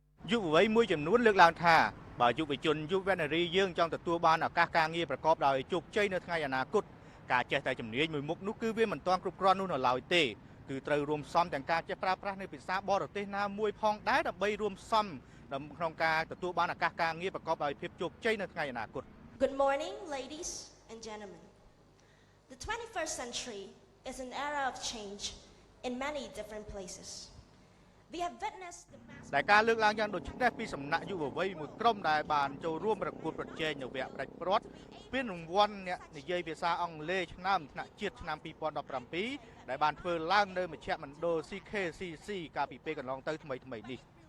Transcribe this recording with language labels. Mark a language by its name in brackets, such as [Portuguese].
[Khmer] យុវវ័យមួយចំនួនលើកឡើងថាបើយុវជនយុវនារីយើងចង់ទទួលបានឱកាសការងារប្រកបដោយជោគជ័យនៅថ្ងៃអនាគតការចេះតែជំនាញមួយមុខនោះគឺវាមិនទាន់គ្រប់គ្រាន់នោះនៅឡើយទេគឺត្រូវរួមផ្សំទាំងការចេះប្រើប្រាស់នៅភាសាបរទេសណាមួយផងដែរដើម្បីរួមផ្សំក្នុងការទទួលបានឱកាសការងារប្រកបដោយភាពជោគជ័យនៅថ្ងៃអនាគត [English] Good morning, ladies and gentlemen. The 21st century is an era of change in many different places. We have witnessed the mass [Khmer] ដែលការលើកឡើងយ៉ាងដូចនេះពីសំណាក់យុវវ័យមួយក្រុមដែលបានចូលរួមប្រកួតប្រជែងនៅវគ្គផ្ដាច់ព្រាត់ពានរង្វាន់អ្នកនិយាយភាសាអង់គ្លេសឆ្នាំថ្នាក់ជាតិឆ្នាំ2017ដែលបានធ្វើឡើងនៅមជ្ឈមណ្ឌល CNC កាលពីពេលកន្លងទៅថ្មីៗនេះ